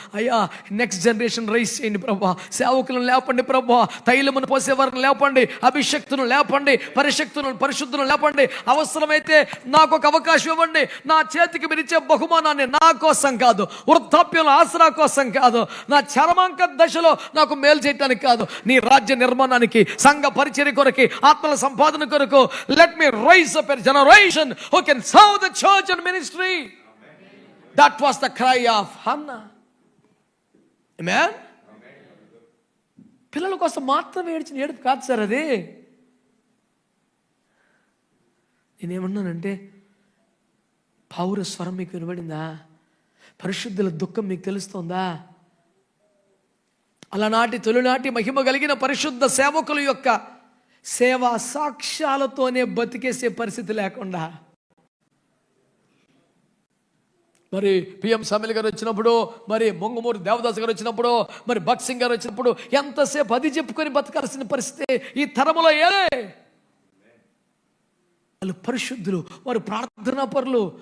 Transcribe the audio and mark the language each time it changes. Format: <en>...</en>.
<te>అయ్యా, next generation rice చేయండి ప్రభా, సేవకులను లేపండి ప్రభా, తైలమును పోసేవారిని లేపండి, అభిషక్తులను లేపండి, పరిశుద్ధులను లేపండి. అవసరమైతే నాకు ఒక అవకాశం ఇవ్వండి. నా చేతికి మీరు ఇచ్చే బహుమానాన్ని నా కోసం కాదు, వృద్ధాప్యంలో ఆసరా కోసం కాదు, నా చరమాంక దశలో నాకు మేలు చేయడానికి కాదు, నీ రాజ్య నిర్మాణానికి, సంఘ పరిచర్య కొరకు, ఆత్మల సంపాదన కొరకు.</te> <en>Let me raise up a generation who can serve the church and ministry. That was the cry of Hannah. Amen.</en> <te>పిల్లల కోసం మాత్రం ఏడ్చిన ఏడుపు కాదు సార్ అది. నేనేమన్నానంటే, పౌర స్వరం మీకు వినబడిందా? పరిశుద్ధుల దుఃఖం మీకు తెలుస్తోందా? అలనాటి తొలినాటి మహిమ కలిగిన పరిశుద్ధ సేవకుల యొక్క సేవా సాక్ష్యాలతోనే బతికేసే పరిస్థితి లేకుండా, మరి పిఎం సమీల్ గారు వచ్చినప్పుడు, మరి మొంగమూరి దేవదాస్ గారు వచ్చినప్పుడు, మరి భగత్ సింగ్ గారు వచ్చినప్పుడు ఎంతసేపు అది చెప్పుకొని బతకాల్సిన పరిస్థితి ఈ తరములో వాళ్ళు పరిశుద్ధులు, వారు ప్రార్థనా పరులు.</te>